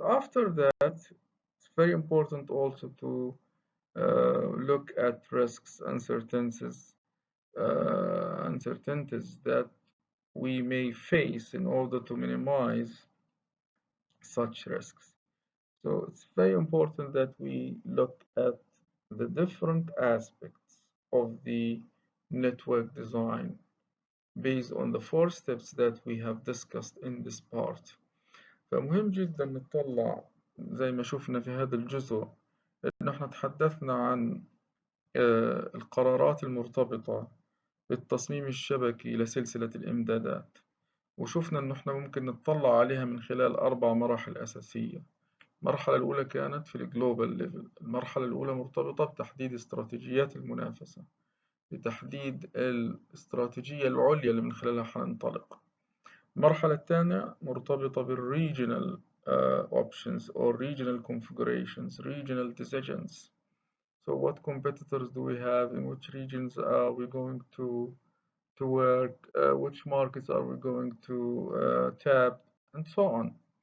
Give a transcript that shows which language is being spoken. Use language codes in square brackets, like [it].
[en] After that, it's very important also to look at risks, uncertainties that we may face in order to minimize such risks. So it's very important that we look at the different aspects of the network design based on the 4 steps that we have discussed in this part. [ar] فمهم جدا نطلع زي ما شفنا في هذا الجزء إن احنا تحدثنا عن القرارات المرتبطة بالتصميم الشبكي لسلسلة الإمدادات، وشفنا إن احنا ممكن نطلع عليها من خلال 4 مراحل أساسية. المرحلة الأولى كانت في [en] الجلوبال ليفل. [ar] المرحلة الأولى مرتبطة بتحديد استراتيجيات المنافسة، بتحديد الاستراتيجية العليا اللي من خلالها حننطلق. المرحلة الثانية مرتبطة [en] بالregional options or regional configurations, regional decisions. So what competitors do we have? In which regions are we going to work? Which markets are we going to tap? And so on.